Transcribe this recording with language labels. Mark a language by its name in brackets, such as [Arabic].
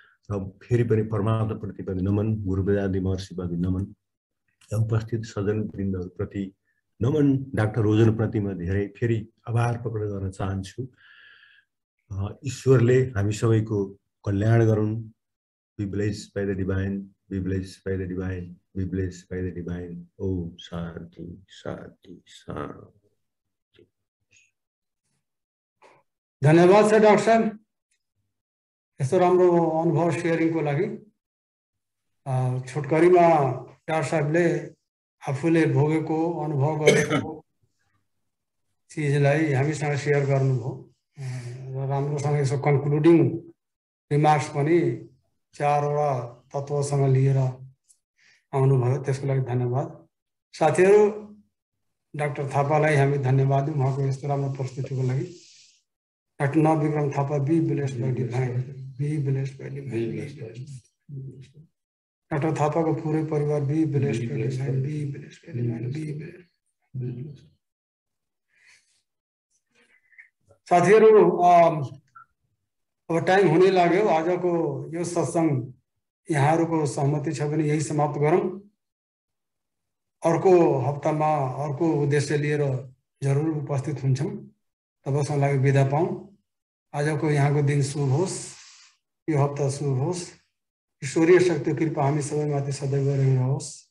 [Nepali] र फेरि पनि परमात्माप्रति पनि नमन, गुरु वेदान्ती महर्षिप्रति नमन, उपस्थित सज्जन वृन्दहरूप्रति नमन, डाक्टर रोजनप्रति म धेरै फेरि आभार प्रकट गर्न चाहन्छु। ईश्वरले हामी सबैको कल्याण गरून्। [English] Be blessed by the divine, be blessed by the divine, be blessed by the divine. [Sanskrit] Om Shanti, Shanti, Shanti. [Nepali] धन्यवाद छ डाक्टर साहब यस्तो राम्रो अनुभव सेयरिङको लागि। छोटकरीमा डाक्टर साहबले आफूले भोगेको अनुभव गरेको चिजलाई हामीसँग सेयर गर्नुभयो र राम्रोसँग यसो कन्क्लुडिङ रिमार्क्स पनि चारवटा तत्त्वसँग लिएर आउनुभयो, त्यसको लागि धन्यवाद। साथीहरू, डाक्टर थापालाई हामी धन्यवाद दिउँ उहाँको यस्तो राम्रो प्रस्तुतिको लागि। [English] Doctor Navabikram Thapa, be blessed by divine, be blessed by divine. Doctor थापाको पुरै परिवार be blessed by divine, be blessed by divine, be blessed. [Nepali] साथीहरू, अब टाइम हुने लाग्यो। आजको यो सत्संग यहाँहरूको सहमति छ भने यही समाप्त गरौँ। अर्को हप्तामा अर्को उद्देश्य लिएर जरुर उपस्थित हुन्छौँ। तबसम्मको लागि बिदा पाऊँ। आजको यहाँको दिन शुभ होस्, यो हप्ता शुभ होस्। ईश्वरीय शक्ति कृपा हामी सबैमाथि सदैव रहिरहोस्।